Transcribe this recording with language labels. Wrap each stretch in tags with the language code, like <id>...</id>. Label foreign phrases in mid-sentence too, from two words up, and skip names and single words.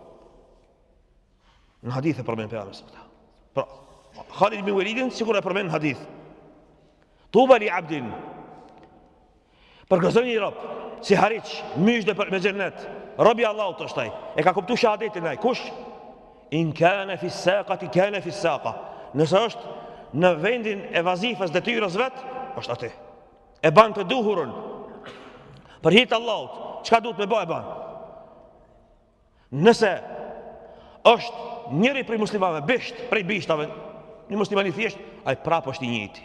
<sq>Në hadith e përmend pejgamberi</sq> <ar>صلى الله عليه وسلم.</ar> <sq>Pra, Khalid ibn Walidin sikur e përmend në hadith.</sq> <ar>طوبى لعبد.</ar> <sq>Përgëzon një rob, si hariç, mysh dhe me xhennet. Robi Allahut është ai. E ka kuptuar shahadetin ai. Kush?</sq> <ar>إن كان في الساقة كان في الساقة.</ar> <sq>Nëse është në vendin e vazifës detyrës vet, është atë. E ban të duhurën. Për hir të Allahut, çka duhet me bëj e ban? Nëse është njëri prej muslimanëve, bisht, prej bishtave, një musliman i thjesht, ai prapë është i njëjti.</sq>